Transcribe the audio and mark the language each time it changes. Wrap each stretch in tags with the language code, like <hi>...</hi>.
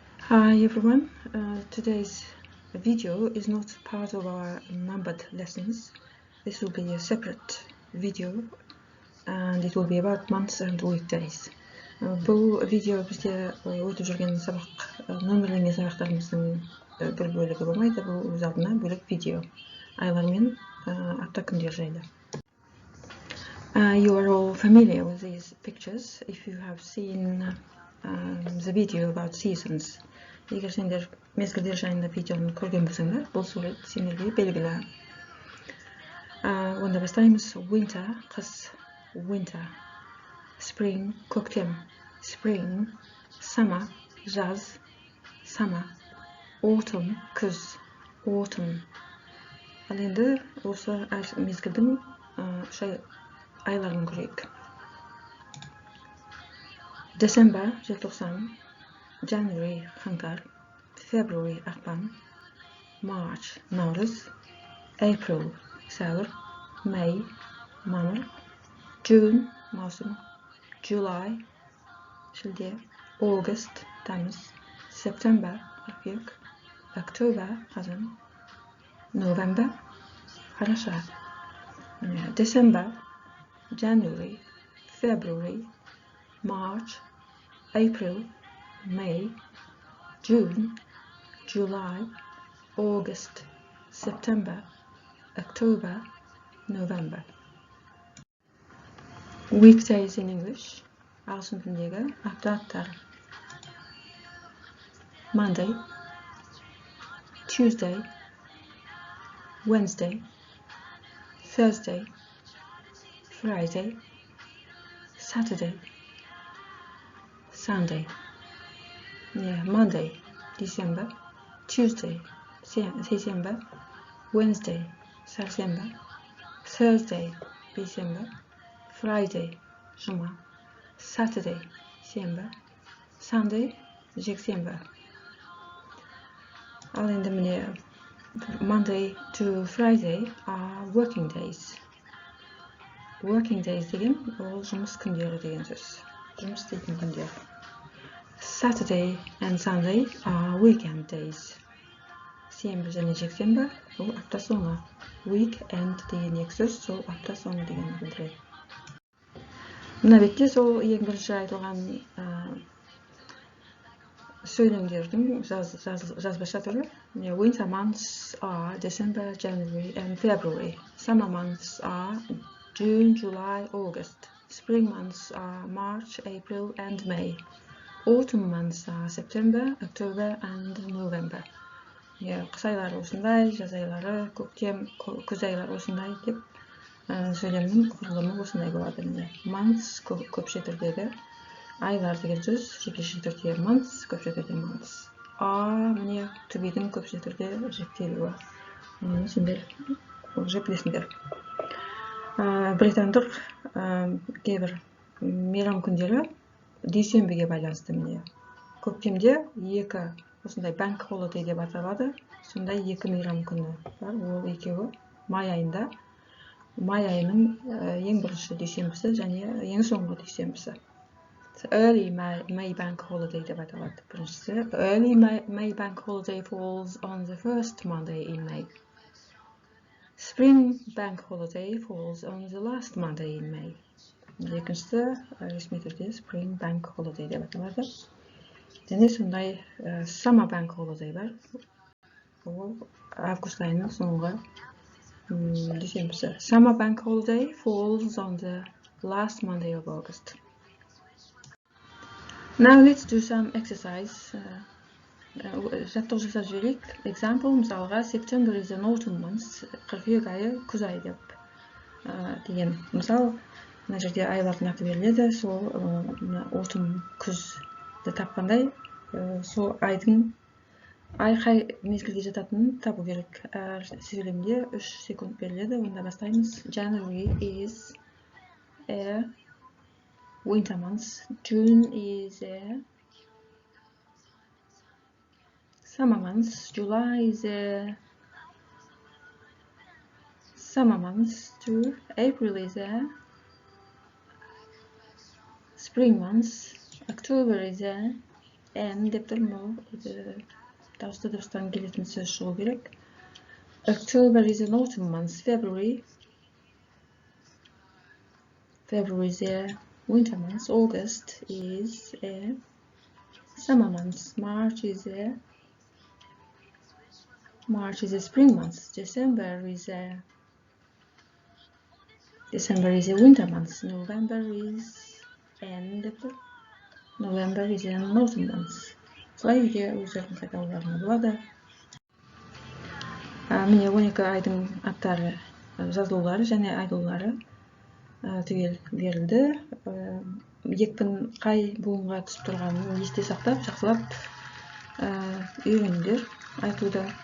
<en>Hi everyone, today's video is not part of our numbered lessons. This will be a separate video and it will be about months and weekdays.</en> <kk>Бұл видео бізде өтіп жүрген сабақ нөмірленген сабақтарымыздың бір бөлігі болмайды, бұл өз алдына бөлек видео. Айлар мен апта күндері жайлы.</kk> <en>You are all familiar with these pictures if you have seen the video about seasons.</en> <kk>Егер сендер мезгілдер жайында видеоны көрген болсаңдар, бұл сурет сендерге белгілі. Онда бастаймыз.</kk> <en>Winter,</en> <kk>қыс,</kk> <en>winter. Spring,</en> <kk>көктем,</kk> <en>spring. Summer,</en> <kk>жаз,</kk> <en>summer. Autumn,</en> <kk>күз,</kk> <en>autumn.</en> <kk>Ал енді осы мезгілдің айларын көрейік.</kk> <en>December,</en> <kk>желтоқсан.</kk> <en>January,</en> <kk>қаңтар.</kk> <en>February,</en> <kk>ақпан.</kk> <en>March,</en> <kk>наурыз.</kk> <en>April,</en> <kk>сәуір.</kk> <en>May,</en> <kk>мамыр.</kk> <en>June,</en> <kk>маусым.</kk> <en>July,</en> <kk>шілде.</kk> <en>August,</en> <kk>тамыз.</kk> <en>September,</en> <kk>қыркүйек.</kk> <en>October,</en> <kk>қазан.</kk> <en>November,</en> <kk>қараша.</kk> <en>December, January, February, March, April, May, June, July, August, September, October, November. Weekdays in English.</en> <kk>Ағылшын тіліндегі апталықтар.</kk> <en>Monday, Tuesday, Wednesday, Thursday, Friday, Saturday, Sunday. Monday, December. Tuesday, December. Wednesday, September. Thursday, December. Friday,</en> <kk>жұма.</kk> <en>Saturday, December. Sunday,</en> <kk>жексенбі. Ал енді міне</kk> <en>Monday to Friday are working days. Working days</en> <kk>деген ол жұмыс күндері деген сөз. Жұмыс істейтін күндер.</kk> <en>Saturday and Sunday are weekend days.</en> <kk>Сенбі және жексенбі ол апта соңы. Weekend деген екі сөз сол апта соңы дегенді білдіреді. Мына бетте сол ең бірінші айтылған сөйлемдердің жазбаша түрі.</kk> <en>Winter months are December, January and February. Summer months are June, July, August. Spring months are March, April and May. Autumn months are September, October and November.</en> <kk>Қыс айлары осындай, жаз айлары, көктем, күз айлары осындай деп сөйлемнің құрылымы осындай болады. Months көпше түрдегі, айлар деген сөз жекеше түрде months, көпше түрде months. Міне to be-дің көпше түрде жіктелуі. Сендер</kk> <ru>уже</ru> <kk>білесіңдер. Британдық кейбір мейрам күндері дүйсенбіге байланысты міне. Көктемде екі осындай bank holiday деп аталады. Сондай екі мейрам күні бар. Ол екеуі май айында. Май айының ең бірінші дүйсенбісі және ең соңғы дүйсенбісі.</kk> <en>Early May bank holiday</en> <kk>деп аталады. Біріншісі</kk> <en>Early May bank holiday falls on the first Monday in May. Spring bank holiday falls on the last Monday in May.</en> <kk>Екіншісі ресми түрде Spring bank holiday деп аталады. Және сондай Summer bank holiday бар. Ол август айының соңғы дүйсенбісі.</kk> <en>Summer bank holiday falls on the last Monday of August. Now let's do some exercise.</en> <kk>Жаттығу жасап жіберейік.</kk> <en>Example,</en> <kk>мысалға</kk> <en>September is an autumn month.</en> <kk>Қыркүйек айы күз айы деп деген. Мысал, мына жерде айлардың аты беріледі. Сол autumn күзді тапқандай, сол айдың қай мезгілде жататынын табу керек. Әр сөйлемде 3 секунд беріледі. Онда бастаймыз.</kk> <en>January is a winter month. June is a summer month. July is a summer month too. April is a spring month. October is a</en> <kk>and деп тұр, бұл дауысты дыбыстан келетін сөз шығу керек.</kk> <en>October is an autumn month. February is a winter month. August is a summer month. March is a spring month. December is a winter month. November is an autumn month.</en> <kk>Солай үйде өздердің қайталауларына болады. Міне 12 айдың аттары, жазылулары және айтылулары түгел берілді. Екпін қай буынға түсіп тұрғанын есте сақтап, жақсылап үйреніңдер айтуды.</kk>